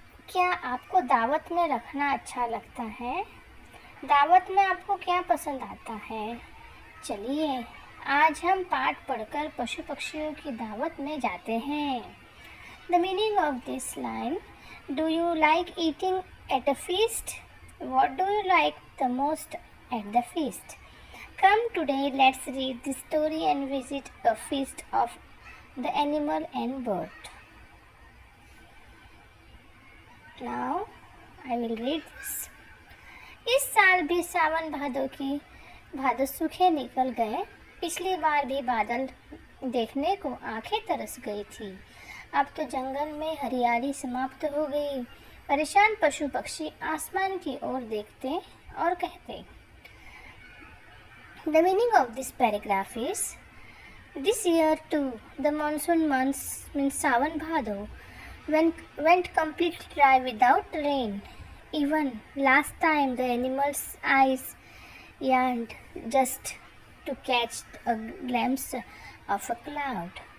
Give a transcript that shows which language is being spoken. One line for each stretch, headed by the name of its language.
Hindi: क्या आपको दावत में रखना अच्छा लगता है? दावत में आपको क्या पसंद आता है? चलिए आज हम पाठ पढ़कर पशु पक्षियों की दावत में जाते हैं.
English: The meaning of this line: Do you like eating at a feast? What do you like the most at the feast? Come today, let's read the story and visit a feast of the animal and bird. Now I will read this.
Hindi: इस साल भी सावन भादो सूखे निकल गए. पिछली बार भी बादल देखने को आंखें तरस गई थी. अब तो जंगल में हरियाली समाप्त हो गई. परेशान पशु पक्षी आसमान की ओर देखते और कहते.
English: The meaning of this paragraph is, this year too the monsoon months means Sawan Bhado went completely dry without rain. Even last time the animals' eyes yearned just to catch a glimpse of a cloud.